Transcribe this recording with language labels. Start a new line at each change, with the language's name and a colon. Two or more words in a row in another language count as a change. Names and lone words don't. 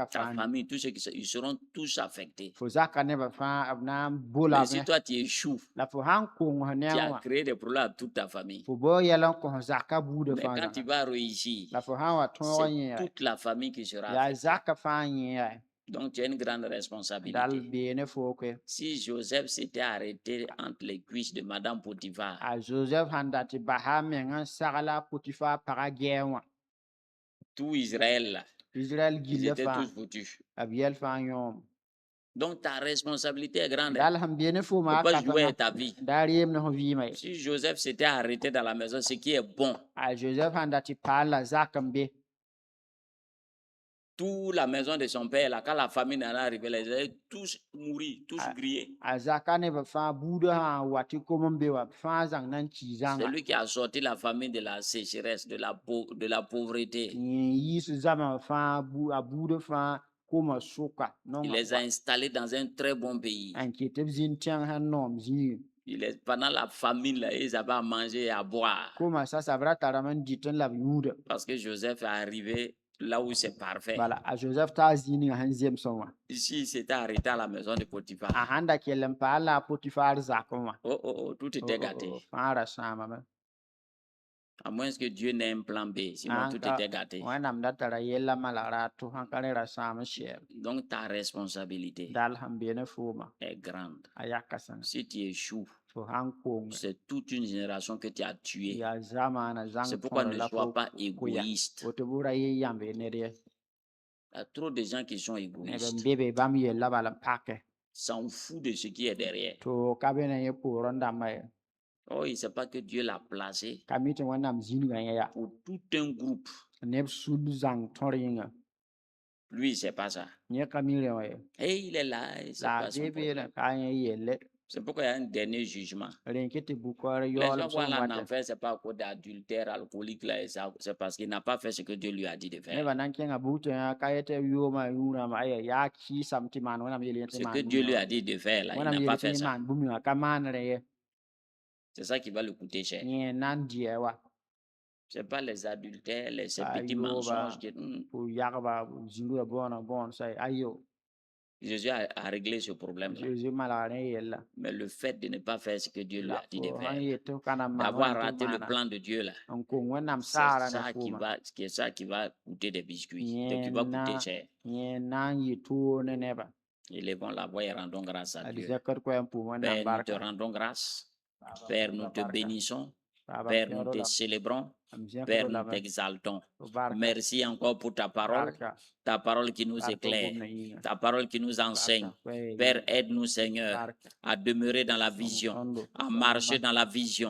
French: Ta
Mossi: fãa
French: famille, tous ceux ils seront tous affectés.
Mossi: fo zaka nebã fãa b na n
French: Mais
Mossi: bolame
French: si toi tu échoues,
Mossi: la fo sãn kongs
French: tu
Mossi: ne
French: as
Mossi: wã
French: créé des problèmes à toute ta famille.
Mossi: fo bao yɛl n kõs zaka buudã
French: Mais
Mossi: fãa
French: quand tu
Mossi: zãga
French: vas réussir,
Mossi: la fo sãn wa tõog n
French: c'est
Mossi: yẽ
French: toute la famille qui sera
Mossi: yaa
French: affectée.
Mossi: zaka fãa yẽ yaa
French: Donc tu as une grande
Mossi: dal
French: responsabilité.
Mossi: beene fo koe
French: Si Joseph s'était arrêté entre les cuisses de Madame Potiphar,
Mossi: a joseph sãn dat tɩ basa a meng n sagla potifa pagã gɛɛ wã
French: tout Israël là,
Mossi: israɛl
French: ils
Mossi: gilla
French: étaient
Mossi: fãa
French: tous foutus.
Mossi: b yɛl fãa yõom
French: Donc ta responsabilité est grande.
Mossi: dal sẽn beene
French: Il ne
Mossi: fooma
French: faut
Mossi: a
French: pas jouer
Mossi: kãsenga
French: avec ta vie.
Mossi: daa reem ne f vɩɩmã ye
French: Si Joseph s'était arrêté dans la maison, ce qui est bon,
Mossi: a joseph sãn dat tɩ paal la zak n be
French: toute la maison de son père, là, quand la famine en est arrivée, là, ils allaient tous mourir, tous grillés.
Mossi: a zaka nebã fãa buudã sã n wa tɩ kom n be wã b fãa zãng na n kii
French: C'est
Mossi: zãnga
French: lui qui a sorti la famille de la sécheresse, de la pauvreté.
Mossi: n yiis zãma fãa a buudã fãa koma sʋka
French: Il les a installés dans un très bon pays.
Mossi: n ket b zĩnd tẽng sẽn noom zĩig
French: Pendant la famine, là, ils avaient à manger et à boire.
Mossi: koma sasa b ra tarame n dɩt n la b yũuda
French: Parce que Joseph est arrivé là où c'est parfait.
Mossi: bala a joseph taa zĩig ninga sẽn zemsẽ wã
French: Ici, il s'était arrêté à la maison de Potiphar.
Mossi: a sãn da kell n paal la a potifaar zakẽ wã
French: Oh, oh, oh, tout était gâté.
Mossi: fãa ra sãamame
French: À moins que Dieu n'ait un plan B, sinon tout était gâté.
Mossi: wẽnnaam da tara yella malg ra tʋ sãn ka rẽ ra sãam n sɛɛb
French: Donc ta responsabilité
Mossi: dal sẽn beene fooma
French: est grande.
Mossi: a yaka sẽn
French: Si tu échoues,
Mossi: fo sãn konge
French: c'est toute une génération que tu as tuée.
Mossi: yaa zamaana zãng
French: C'est pourquoi
Mossi: tõr
French: ne
Mossi: la
French: sois
Mossi: fo
French: pas
Mossi: koya
French: égoïste.
Mossi: woto bʋ ra yɩ yãmb ye ned ye
French: Il y a trop de gens qui sont
Mossi: neb n
French: égoïstes.
Mossi: be be bãmb yella bala n pake
French: S'en fout de ce qui est derrière.
Mossi: tɩ ka be ne yẽ poorẽ dãmbã ye
French: Oh, il ne sait pas que Dieu l'a placé
Mossi: ka mi tɩ wẽnnaam zĩnigã yẽ yaa
French: pour tout un groupe.
Mossi: neb sul zãng tõr yĩnga
French: Lui, il ne sait pas ça.
Mossi: yẽ ka mi rẽ wã ye
French: Et il est là, il sait
Mossi: la
French: pas
Mossi: a
French: son
Mossi: be beene
French: problème.
Mossi: ka yẽ yelle
French: C'est pourquoi il y a un dernier jugement.
Mossi: rẽn kɩ tɩ bukɔr
French: Les
Mossi: yaool
French: gens
Mossi: b
French: vont
Mossi: sẽn
French: aller en
Mossi: watɛ
French: enfer, ce n'est pas à cause d'adultère, alcoolique, là, et ça, c'est parce qu'il n'a pas fait ce que Dieu lui a dit de faire.
Mossi: nebã na n kẽngã bug tɩ ka yetɩ b yoomã yũurãmã aya yaa kɩɩsame tɩ maan wẽnnaam yel yẽ tɩ
French: Ce
Mossi: maan
French: que Dieu lui a dit de faire, là, il
Mossi: wẽnnaam
French: n'a
Mossi: yel
French: pas
Mossi: tɩ
French: fait
Mossi: yẽ
French: ça.
Mossi: maan bũmb ningã ka maan rẽ ye
French: C'est ça qui va le coûter cher.
Mossi: yẽ na n dɩɛ wa
French: Ce n'est pas les adultères, ces Ah, petits yo, mensonges. bah. Que,
Mossi: fo yagba zĩndã bõon sa ayo
French: Jésus a réglé ce problème-là.
Mossi: zeezi malga rẽ yella
French: Mais le fait de ne pas faire ce que Dieu lui
Mossi: la
French: a dit de
Mossi: fo sãn
French: faire,
Mossi: yet tɩ f ka na n maan
French: d'avoir
Mossi: wẽnnaam tɩ
French: raté
Mossi: b
French: le
Mossi: maana
French: plan de Dieu, là,
Mossi: n kong wẽnnaam
French: c'est
Mossi: saara ne
French: ça
Mossi: fooma
French: qui va coûter des biscuits, qui va coûter cher.
Mossi: yẽ na n yɩ toor ne nebã
French: Élevons la voix et rendons grâce à
Mossi: a
French: Dieu.
Mossi: zɛkd koɛɛ n pʋʋm wẽnnaam
French: Père, nous te
Mossi: barka
French: rendons grâce. Père, nous te bénissons.
Mossi: Baba,
French: Père,
Mossi: pẽgd
French: nous te
Mossi: la
French: célébrons. Père, nous t'exaltons. Merci encore pour ta parole qui nous éclaire, ta parole qui nous enseigne. Père, aide-nous, Seigneur, à demeurer dans la vision, à marcher dans la vision.